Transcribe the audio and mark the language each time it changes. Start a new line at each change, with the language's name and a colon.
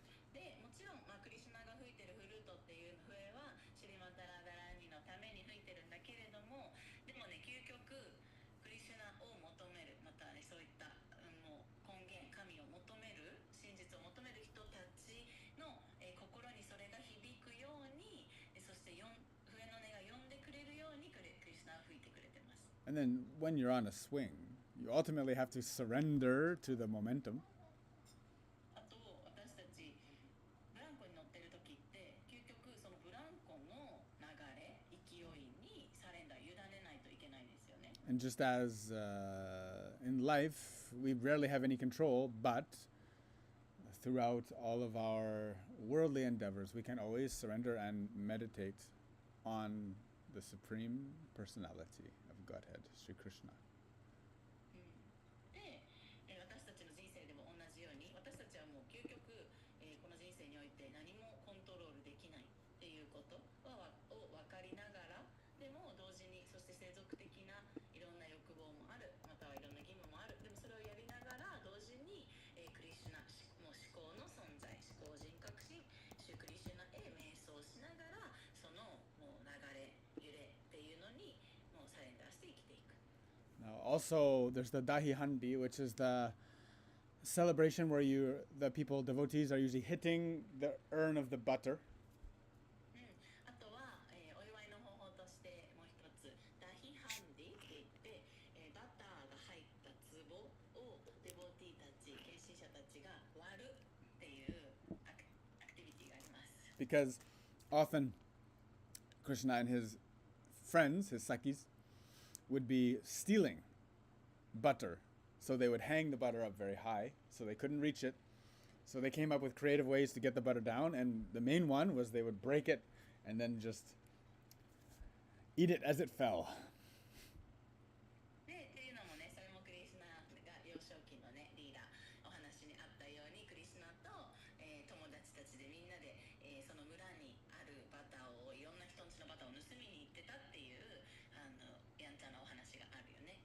Japanese: でもちろん、クリシュナが吹いてるフルートっていう笛はシリマタラダラーニのために吹いてるんだけれども、でもね、究極クリシュナを求める、また、そういった、もう根源神を求める真実を求める人たちの、心にそれが響くように、そして笛の音が呼んでくれるようにクリシュナは吹いてくれてます。
English: And then when you're on a swing, you ultimately have to surrender to the momentum.
Japanese: あと私たちブランコに乗ってる時って究極そのブランコの流れ勢いにサレンダー委ねないといけないんですよね。
English: And just as in life, we rarely have any control, but throughout all of our worldly endeavors, we can always surrender and meditate on the Supreme Personality of Godhead, Sri Krishna.
Japanese: で、私たちの人生でも同じように私たちはもう究極、この人生において何もコントロールできないっていうことを分かりながら、でも同時にそして世俗的ないろんな欲望もある、またはいろんな義務もある、でもそれをやりながら同時に、クリシュナもう思考の存在、思考人格心、シュクリシュナへ瞑想しながらそのもう流れ揺れっていうのにもうサレンダーして生きていく。
English: Now, also, there's the Dahi Handi, which is the celebration where the people, devotees, are usually hitting the urn of the butter.
Japanese: あとは、お祝いの方法としてもう一つダヒハンディって言って、バターが入った壺をデボティたち献身者たちが割るっていうアクティビティがあります。
English: Because often Krishna and his friends, his sakis, would be stealing butter. So they would hang the butter up very high so they couldn't reach it. So they came up with creative ways to get the butter down, and the main one was they would break it and then just eat it as it fell.
Japanese: でっていうのもね、それもクリシュナが幼少期のねリーダーお話にあったようにクリシュナと、友達たちでみんなで、その村にあるバターをいろんな人んちのバターを盗みに行ってたっていうやんちゃなお話があるよね。